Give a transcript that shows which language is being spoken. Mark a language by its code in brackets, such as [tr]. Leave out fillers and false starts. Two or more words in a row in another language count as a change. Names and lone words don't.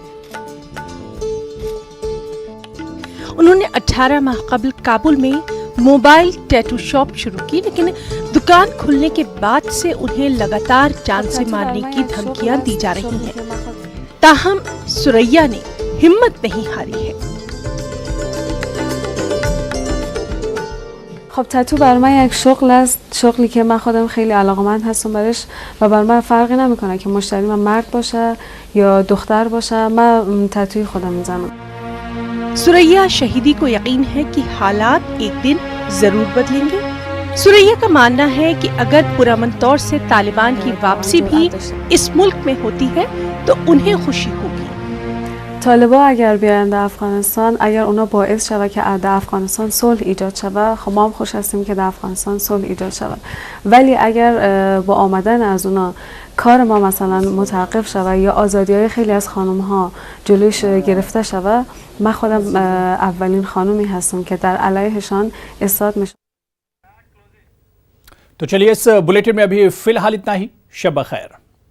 [ur] انہوں نے 18 ماہ قبل کابل میں [en] mobile tattoo shop [ur] شروع کی، لیکن دکان کھلنے کے بعد سے انہیں لگاتار جان سے مارنے کی دھمکیاں دی جا رہی ہیں. تاہم ثریا نے ہمت نہیں ہاری ہے. [fa] خب تتو بر من یک شغل است، شغلی که من خودم خیلی علاقه‌مند هستم برش و بر من فرقی نمیکنه که مشتری من مرد باشه یا دختر باشه، من تتوی خودم میزنم. [ur] ثریا شہیدی کو یقین ہے کہ حالات ایک دن ضرور بدلیں گے. ثریا کا ماننا ہے کہ اگر پرامن طور سے طالبان کی واپسی بھی اس ملک میں ہوتی ہے تو انہیں خوشی ہوگی. [fa] طالبا اگر بیاین در افغانستان، اگر اونا باعث شود که در افغانستان صلح ایجاد شود، خب ما هم خوش هستیم که در افغانستان صلح ایجاد شود. ولی اگر با آمدن از اونا کار ما مثلا متوقف شود یا آزادی‌های خیلی از خانم‌ها جلوش گرفته شود، من خودم اولین خانمی هستم که در علیهشان ایستاد میشم. [ur] تو چلیے اس بلیٹن میں ابھی فی الحال اتنا ہی. [fa] شب بخیر.